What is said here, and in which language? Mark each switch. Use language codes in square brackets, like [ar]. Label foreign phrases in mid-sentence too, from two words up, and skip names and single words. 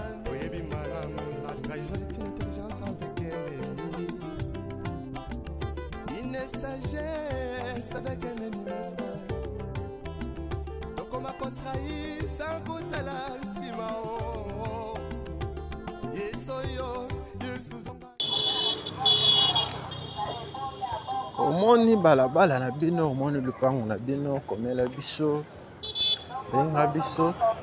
[ln] Oyebi malamu, [fr] la trahison est une intelligence avec un ennemi. Une sagesse avec un ennemi, mon frère. [ln] Tokoma kotrahi sans kotala nsima, oh, oh. Yesu yo, Yesu zonga. Omoni balabala na bino, omoni lupango na bino, komela biso, benga biso.